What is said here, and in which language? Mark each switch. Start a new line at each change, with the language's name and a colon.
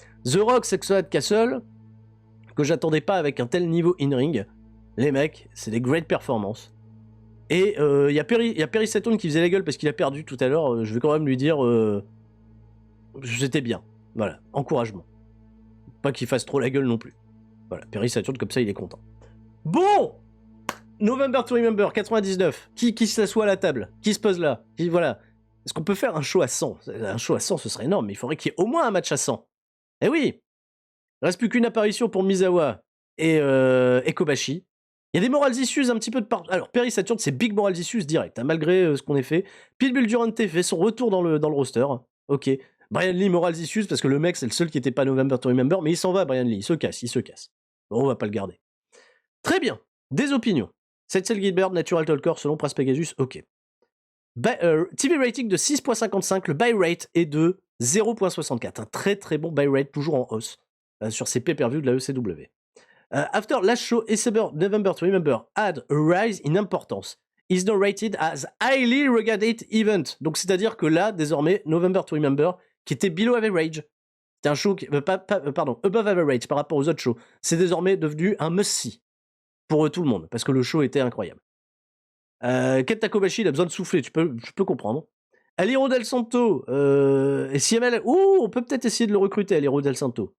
French: The Rock, Sexton Hardcastle, que j'attendais pas avec un tel niveau in-ring, les mecs, c'est des
English: great performances.
French: Et il y a Perry Saturn qui faisait la gueule parce qu'il a perdu tout à l'heure, je vais quand même lui dire j'étais bien, voilà, encouragement. Pas qu'il fasse trop la gueule non plus. Voilà, Perry Saturn comme ça il est content. Bon, November to Remember, 99. Qui s'assoit à la table? Qui se pose là? Voilà. Est-ce qu'on peut faire un show à 100? Un show à 100, ce serait énorme, mais il faudrait qu'il y ait au moins un match à 100. Eh oui! Il reste plus qu'une apparition pour Misawa et Kobashi. Il y a des
English: moral issues
French: un petit peu de partout. Alors, Perry Saturn, c'est
English: big moral issues
French: direct, hein, malgré ce qu'on ait fait. Pitbull Durante fait son retour dans le roster. Ok. Brian Lee, moral issues, parce que le mec, c'est le seul qui n'était pas November to Remember, mais il s'en va, Brian Lee. Il se casse. Bon, on va pas le garder. Très bien. Des opinions. Setzel Gilbert, Natural Talker, selon Pras Pegasus, ok. TV rating de 6.55, le buy rate est de 0.64. Un très très bon buy rate, toujours en hausse, sur ces pay-per-view de la ECW.
English: After last show, November to Remember had a rise in importance. Is now rated as highly regarded event.
French: Donc c'est-à-dire que là, désormais, November to Remember, qui était
English: below average,
French: c'était un show,
English: above average
French: par rapport aux autres shows, c'est désormais devenu un must-see pour tout le monde, parce que le show était incroyable. Kenta Kobashi, il a besoin de souffler, je peux comprendre. Aliro Del Santo, et CML, on peut peut-être essayer de le recruter, Aliro Del Santo.